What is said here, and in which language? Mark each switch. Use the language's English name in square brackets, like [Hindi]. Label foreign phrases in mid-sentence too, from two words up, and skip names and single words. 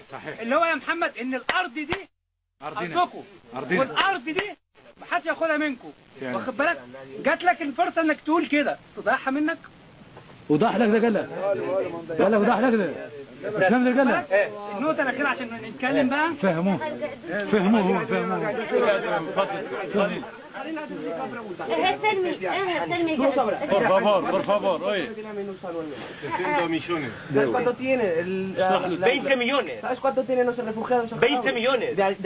[Arabic] اللي هو يا محمد ان الارض دي ارضكم والارض دي محدش ياخدها منكم. واخد بالك؟ جات لك الفرصه انك تقول كده تضيعها منك. وضح لك ده قال لك وضح لك ده الكلام ده قال لك النقطه الاخيره عشان نتكلم بقى. فهموه. [Spanish] Por favor, oye. 100 millones. ¿Sabes cuánto tiene? 20 millones. ¿Sabes cuánto tienen los refugiados? 20 millones.